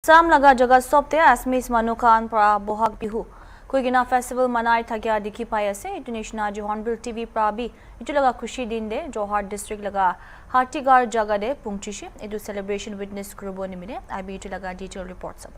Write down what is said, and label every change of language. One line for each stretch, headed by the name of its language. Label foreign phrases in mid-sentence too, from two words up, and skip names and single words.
Naga Pidgin: Sam laga jaga sopte asmis manukan pra bohag bihu koigina festival manai thagya dikhi pai ase Indonesia ji Hornbill TV pra bi itu laga khushi din de Johar district laga Hatigar jaga de pungchishi edu celebration witness kurubo nimine abi itu laga detail report sab